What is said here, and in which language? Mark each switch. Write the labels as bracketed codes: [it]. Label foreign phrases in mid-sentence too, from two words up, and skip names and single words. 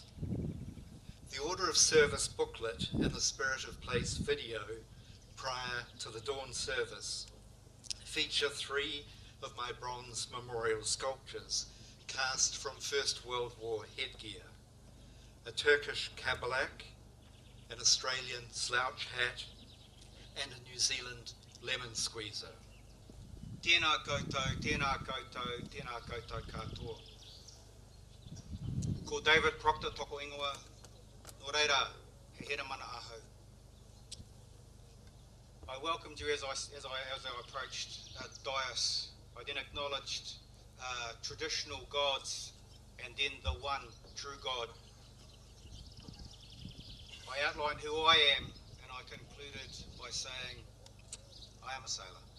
[en] The Order of Service booklet and the Spirit of Place video prior to the dawn service feature 3 of my bronze memorial sculptures cast from First World War headgear: a Turkish kabalak, an Australian slouch hat, and a New Zealand lemon squeezer. [mi] Tēnā koutou, tēnā koutou, tēnā koutou katoa. Ko David Proctor toko ingoa, no reira, he hera mana ahau. [en] I welcomed you as I approached dais. I then acknowledged traditional gods and then the one true God. I outlined who I am, and I concluded by saying, I am a sailor.